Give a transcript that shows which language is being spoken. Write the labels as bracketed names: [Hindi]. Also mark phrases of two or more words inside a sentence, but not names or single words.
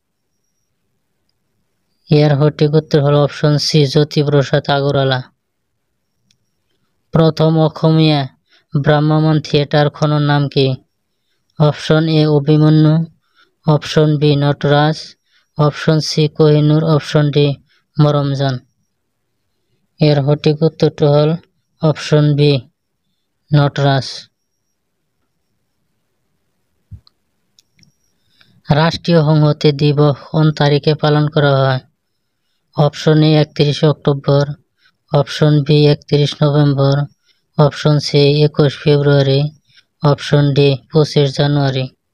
[Assamese] ইয়াৰ সঠিক উত্তৰ হল অপশ্যন সি জ্যোতিপ্ৰসাদ আগৰৱালা। প্ৰথম অসমীয়া ভ্ৰাম্যমাণ থিয়েটাৰখনৰ নাম কি? অপশ্যন এ অভিমন্যু, অপশ্যন বি নটৰাজ, অপশ্যন সি কোহিনুৰ, অপশ্যন ডি মৰমজান। [Bangla] এর সঠিক উত্তরটি হল অপশন বি নটরাজ। রাষ্ট্রীয় সংহতি দিবস কোন তারিখে পালন করা হয়? অপশন এ 31 অক্টোবর, অপশন বি 31 নভেম্বর, অপশন সি 21 ফেব্রুয়ারি, অপশন ডি 25 জানুয়ারি।